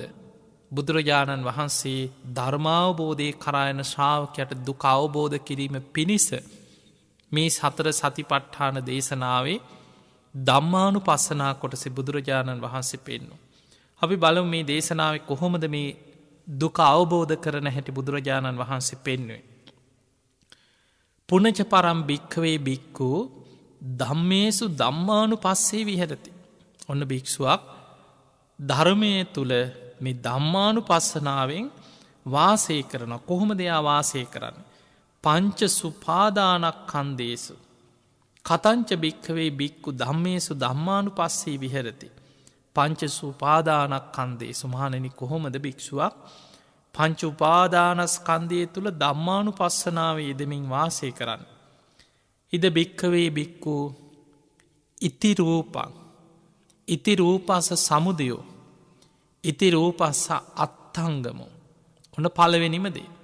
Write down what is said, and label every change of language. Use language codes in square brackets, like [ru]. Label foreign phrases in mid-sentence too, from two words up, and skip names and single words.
[si] බුදුරජාණන් වහන්සේ ධර්මාවබෝධය කරායන ශ්‍රාවකයට දුක අවබෝධ කිරීම පිණිස මේ සතර සතිපට්ඨාන දේශනාවේ ධම්මානුපස්සනා කොටසේ බුදුරජාණන් වහන්සේ පෙන්වනවා. අපි බලමු මේ දේශනාවේ කොහොමද මේ දුක අවබෝධ කරන හැටි බුදුරජාණන් වහන්සේ පෙන්වුවේ. [pi] පුනච පරම් භික්ඛවේ භික්ඛු ධම්මේසු ධම්මානුපස්සේ විහෙරති. [si] ඔන්න භික්ෂුවක් ධර්මයේ තුල මේ ධම්මානුපස්සනාවෙන් වාසය කරන කොහොමද එයා වාසය කරන්නේ? [pi] පංච සුපාදානස්කන්ධේසු කතංච භික්ඛවේ භික්ඛු ධම්මේසු ධම්මානුපස්සේ විහෙරති. පංච සුපාදානක් කන්දේ [si] සුමහණනි කොහොමද භික්ෂුවක් පංච උපාදානස්කන්ධය තුළ ධම්මානු පස්සනාව යෙදමින් වාසය කරන්න. [pi] ඉද භික්කවේ භික්කු ඉතිරූපං ඉතිරූපස සමුදයෝ ඉතිරූපස්ස අත්තංගමෝ [si] ඔන්න පළවෙනිමදේ.